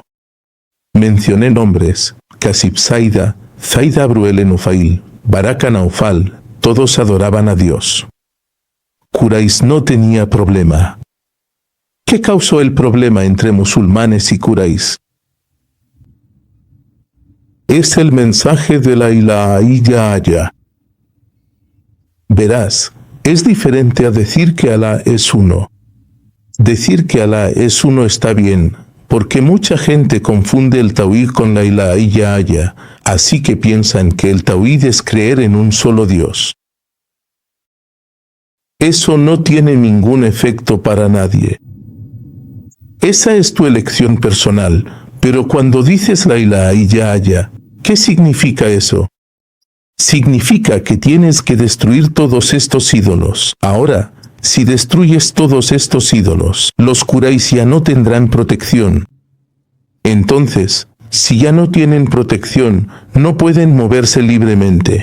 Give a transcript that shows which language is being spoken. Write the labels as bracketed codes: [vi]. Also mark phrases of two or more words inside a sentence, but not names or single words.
[es] Mencioné nombres: Kasib Saida, Zaid Abru el-Nufail, Baraka Naufal, todos adoraban a Dios. Quraysh no tenía problema. ¿Qué causó el problema entre musulmanes y Quraysh? Es el mensaje de [ar] لا إله إلا الله. [es] Verás, es diferente a decir que Alá es uno. Decir que Alá es uno está bien, porque mucha gente confunde el tauhid con [ar] لا إله إلا الله, [es] así que piensan que el tauhid es creer en un solo Dios. Eso no tiene ningún efecto para nadie. Esa es tu elección personal, pero cuando dices [ar] لا إله إلا الله, [es] ¿qué significa eso? Significa que tienes que destruir todos estos ídolos. Ahora, si destruyes todos estos ídolos, los Quraysh ya no tendrán protección. Entonces, si ya no tienen protección, no pueden moverse libremente.